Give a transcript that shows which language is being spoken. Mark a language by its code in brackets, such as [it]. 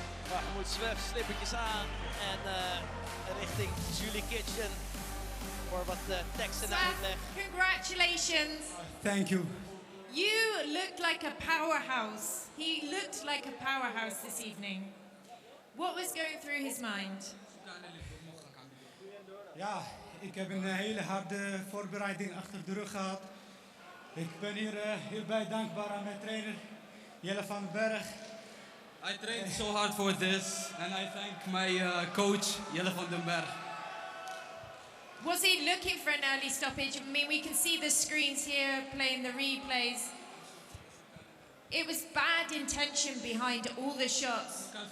[nl] Mahmoud Svef, slippertjes aan en richting Julie Kitchen voor wat tekst en uitleg. [en] Congratulations. Thank you. You looked like a powerhouse. He looked like a powerhouse this evening. What was going through his mind? [nl] Ja, ik heb een hele harde voorbereiding achter de rug gehad. Ik ben hierbij dankbaar aan mijn trainer, Jelle van den Berg. [en] I trained so hard for this and I thank my coach, Jelle van den Berg. Was he looking for an early stoppage? I mean, we can see the screens here playing the replays. It was bad intention behind all the shots.